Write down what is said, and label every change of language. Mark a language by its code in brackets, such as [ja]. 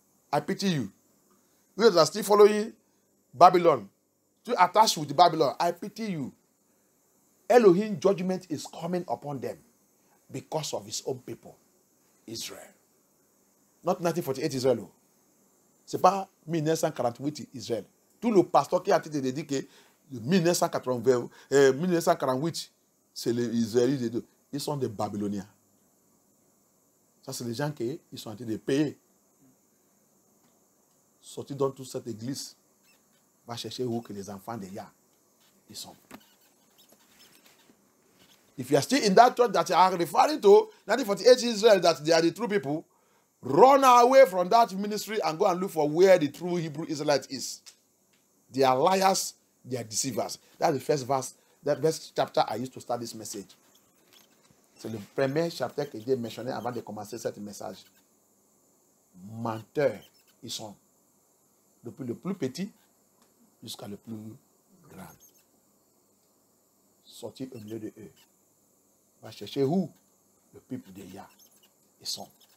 [en] I pity you. You are still following Babylon. to attach with Babylon, I pity you. Elohim judgment is coming upon them because of his own people, Israel. Not 1948 Israel. [fr] C'est pas 1948 Israël. Tout le pasteur qui a été dédié 1948, c'est les Israélites. Ils sont des Babyloniens. Ça, c'est les gens qui sont en train de payer. Sortis dans toute cette église. Va chercher où que les enfants de Yah, ils sont. [en] If you are still in that church that you are referring to, 1948 Israel, that they are the true people, run away from that ministry and go and look for where the true Hebrew Israelite is. They are liars, they are deceivers. That's the first verse, that first chapter I used to start this message. [fr] C'est le premier chapitre que j'ai mentionné avant de commencer ce message. Menteurs, ils sont. Depuis le plus petit jusqu'à le plus grand. Sortis au milieu de eux. Va chercher où le peuple de Yah, ils sont.